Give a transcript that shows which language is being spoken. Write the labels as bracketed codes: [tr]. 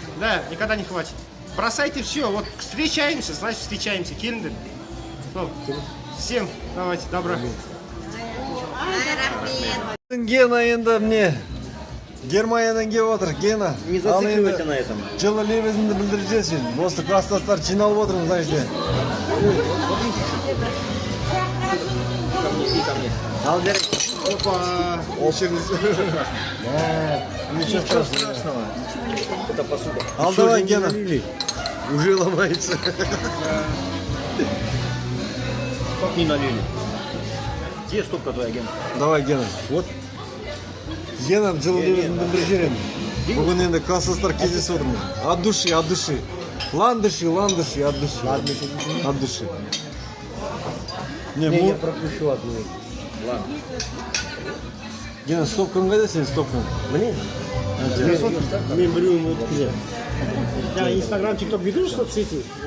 [ru] Да, никогда не хватит. Бросайте все. Вот встречаемся, значит встречаемся. [kk] Келіңдер. [ru] Всем давайте, добро. [kk] Гена енді міне Германиядан келіп отыр. Гена. [ru] Не зацикливайся на этом. [kk] Жылы лебізіңді білдіріп жіберші. Осы класстастар жиналып отырмыз, [ru] значит. [kk] Алдер. Опа. [ru] Ничего страшного. Это посуда. Ал давай, Гена. Уже ломается. Как не налили? Где стопка твоя, Гена? Давай, Гена. Вот. [kk] Гена жылы лебізін білдіріп жіберем. Бүгін енді класстастар кездесіп отырмыз. [ru] От души, от души. Ландыши, от души. От души. Я пропущу одну. Ладно. [kk] Гена, стопкаң қайда сен, стопкаң? [ru] Мне? [kk] Мен біреуін өткізем. [ru] Я инстаграм, тикток веду, что в сети.